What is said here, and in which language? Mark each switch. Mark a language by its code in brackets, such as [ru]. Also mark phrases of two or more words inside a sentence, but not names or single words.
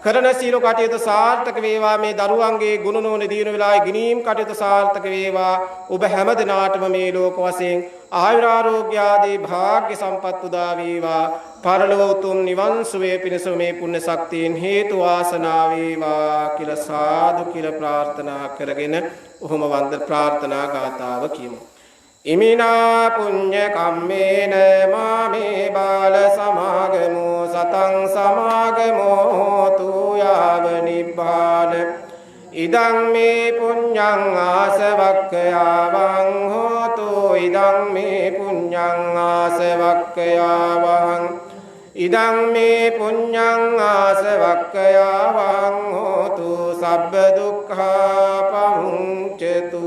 [si] කරන සීල කටයුතු සාර්ථක වේවා මේ දරුවන්ගේ ගුණ නෝන දිනු වෙලාවේ ගිනීම් කටයුතු සාර්ථක වේවා ඔබ හැම දිනාටම මේ ලෝක වශයෙන් ආයුරාෝග්‍ය ආදී භාග්‍ය සම්පත් උදා වේවා පරලොව උතුම් නිවන් සුවය පිණිස මේ පුණ්‍ය ශක්තියෙන් හේතු වාසනා වේවා කියලා සාදු කියලා ප්‍රාර්ථනා කරගෙන ඔහොම වන්ද ප්‍රාර්ථනා ගාතාව කියමු. [pi] ඉමිනා පුඤ්ඤ කම්මේන මාමේ බාල සමාගමෝ සතං සමාගමෝ හෝතු යාව නිබ්බාන ඉදං මේ පුඤ්ඤං ආසවක්ඛයාවං හෝතු ඉදං මේ පුඤ්ඤං ආසවක්ඛයාවං ඉදං මේ පුඤ්ඤං ආසවක්ඛයාවං හෝතු සබ්බ දුක්ඛා පමුංචතු.